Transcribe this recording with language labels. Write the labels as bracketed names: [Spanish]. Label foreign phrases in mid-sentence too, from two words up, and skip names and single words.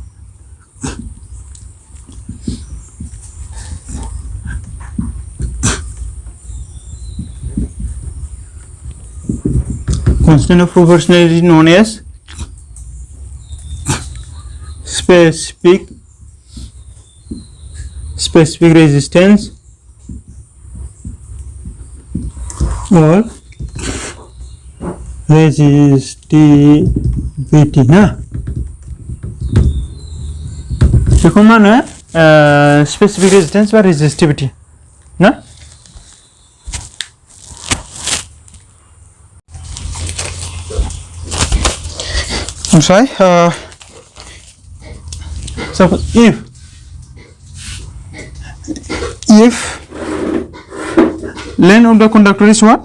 [English] Constant of proportionality known as specific resistance or resistivity ना. देखो माने specific resistance or resistivity ना. I'm sorry. Suppose if length of the conductor is what?